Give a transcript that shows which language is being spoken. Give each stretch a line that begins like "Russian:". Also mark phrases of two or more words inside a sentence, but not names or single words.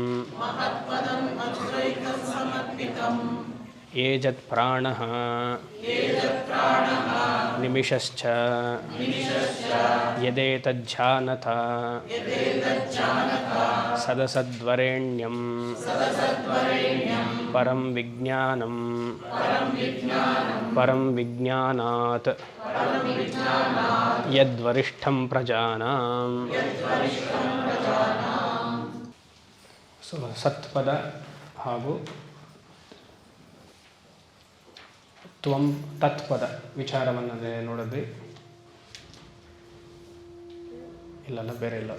Sanskrit: ಏಜತ್ ಪ್ರಾಣಃ ನಿಮಿಷಶ್ಚ ಯದೇತಜ್ಜಾನತ ಸದಸದ್ವರೆಣ್ಯಂ ಪರಂ ವಿಜ್ಞಾನಂ ಪರಂ ವಿಜ್ಞಾನಾತ್ ಯದ್ವರಿಷ್ಠಂ ಪ್ರಜಾನಾಂ.
Kannada: ಸೊ ಸತ್ಪದ ಹಾಗೂ ತ್ವಂ ತತ್ಪದ ವಿಚಾರವನ್ನು ನೋಡಿದ್ವಿ. ಇಲ್ಲಲ್ಲ, ಬೇರೆ ಇಲ್ಲ.